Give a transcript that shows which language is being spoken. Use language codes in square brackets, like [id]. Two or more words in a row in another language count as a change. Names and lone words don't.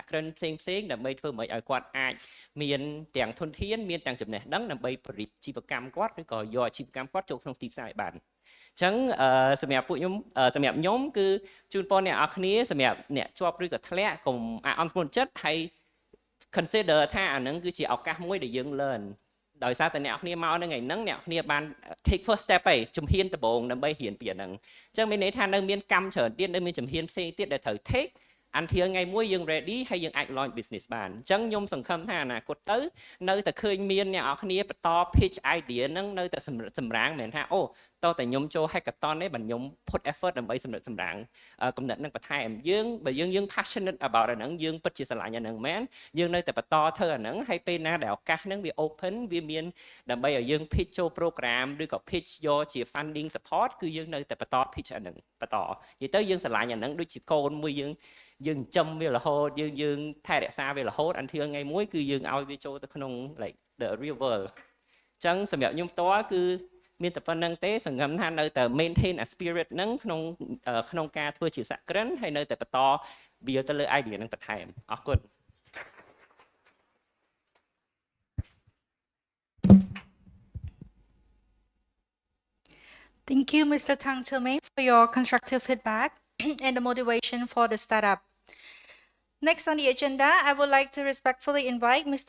[km] គ្រិនផ្សេងដើម្បីធ្វើម៉េចឲ្យគាត់អាចមានទាំងធនធានមានទាំងចំណេះដឹងដើម្បីបរិយាជីវកម្មគាត់ឬក៏យកអាជីវកម្មគាត់ចូលក្នុងទីផ្សារឲ្យបានអញ្ចឹងសម្រាប់ពួកខ្ញុំសម្រាប់ខ្ញុំគឺជូនពរអ្នកនរគ្នាសម្រាប់អ្នកជាប់ឬក៏ធ្លាក់កុំអន់ស្ពន់ចិត្តហើយ consider ថាអានឹងគឺជាឱកាសមួយដែលយើង learn ដោយ សារតែអ្នកនរគ្នាមកនៅថ្ងៃហ្នឹងអ្នកនរគ្នាបាន [en] take first step [km] ឯងជំហានដំបូងដើម្បីរៀនពីអាហ្នឹងអញ្ចឹងមានន័យថានៅមានកម្មច្រើនទៀតនៅមានជំហានផ្សេងទៀតដែលត្រូវ [en] take until [km] ថ្ងៃមួយយើង ready ហើយយើងអាច [en] launch business [km] បានអញ្ចឹងខ្ញុំសង្ឃឹ មថាអនាគតទៅនៅតែឃើញមានអ្នកនរគ្នាបន្ត [en] pitch idea [km] ហ្នឹងនៅតែសម្រាងមិនមែនថាអូតើតែខ្ញុំចូល hackathon ទេបើខ្ញុំ [en] put effort [km] ដើម្បីសម្រាងកំណត់នឹងបន្ថែមយើង បើយើង [en] passionate about [km] អាហ្នឹងយើងពិតជាស្រឡាញ់អាហ្នឹងមែនយើងនៅតែបន្តធ្វើអាហ្នឹងហើយពេលណាដែលឱកាសហ្នឹងវា open វាមានដើម្បី ឲ្យយើង pitch ចូល program ឬក៏ pitch យកជា [en] funding support [km] គឺយើងនៅតែបន្ត pitch អាហ្នឹងបន្តនិយាយទៅយើងស្រឡាញ់អាហ្នឹងដូចជាកូនមួយយើងចំវារហូតយើងថែរក្សាវារហូត until ថ្ងៃមួយគឺយើងឲ្យវាចូលទៅក្នុង [en] like the real world [km] អញ្ចឹងសម្រាប់ខ្ញុំផ្ទាល់គឺមានតែប៉ុណ្្នឹងទេសង្ឃឹមថានៅតែ [en] maintain a spirit [km] ហ្នឹងក្នុងការធ្វើជាសហគ្រិនហើយនៅតែបន្តវាទៅលើ idea ហ្នឹងបន្ថែមអរគុណ [en] Thank you, Mr. Tang Tilmei, for your constructive feedback and the motivation for the startup. Next on the agenda, I would like to respectfully invite Mr.